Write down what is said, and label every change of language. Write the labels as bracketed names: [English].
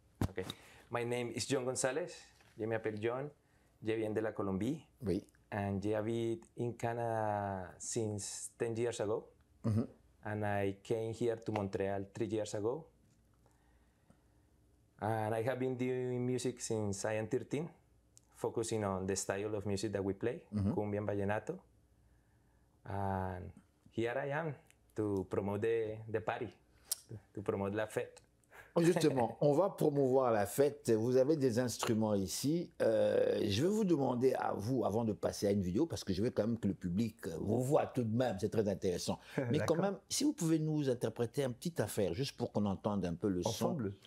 [English] Okay. My name is John Gonzalez. [French] Je m'appelle John. Je viens de la Colombie. Oui. [English] and yeah, I've been in Canada since 10 years ago. And I came here to Montreal 3 years ago. And I have been doing music since I am 13, focusing on the style of music that we play, cumbia and vallenato. And here I am to promote the party, to promote la fête. [French] Justement, on va promouvoir la fête. Vous avez des instruments ici. Je vais vous demander à vous, avant de passer à une vidéo, parce que je veux quand même que le public vous voit tout de même, c'est très intéressant. Mais quand même, si vous pouvez nous interpréter une petite affaire, juste pour qu'on entende un peu le ensemble.